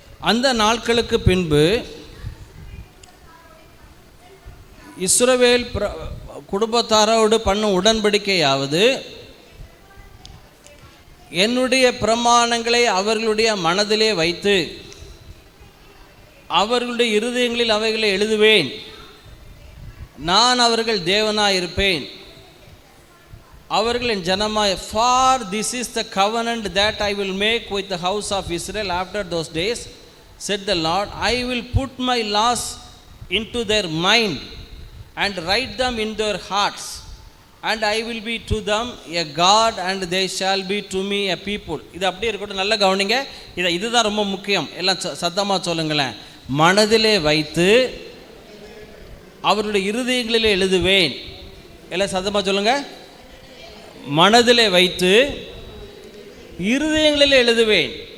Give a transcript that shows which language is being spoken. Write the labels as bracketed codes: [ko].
[ta] அந்த நாட்களுக்கு பின்பு இஸ்ரவேல் குடும்பத்தாரோடு பண்ணும் உடன்படிக்கையாவது, என்னுடைய பிரமாணங்களை அவர்களுடைய மனதிலே வைத்து அவர்களுடைய இருதயங்களில் அவைகளை எழுதுவேன். நான் அவர்கள் தேவனாய் இருப்பேன், அவர்கள் என் ஜனமாய். [en] For this is the covenant that I will make with the house of Israel after those days, said the Lord. I will put my laws into their mind and write them in their hearts, and I will be to them a God and they shall be to me a people. [ta] இது அப்படியே இருக்கட்டும், நல்லா கவனிங்க. இதுதான் ரொம்ப முக்கியம். எல்லாம் சத்தமாக சொல்லுங்களேன். மனதிலே வைத்து அவருடைய இருதயங்களிலே எழுதுவேன். எல்லாம் சத்தமாக சொல்லுங்க. மனதிலே வைத்து இருதயங்களிலே எழுதுவேன்.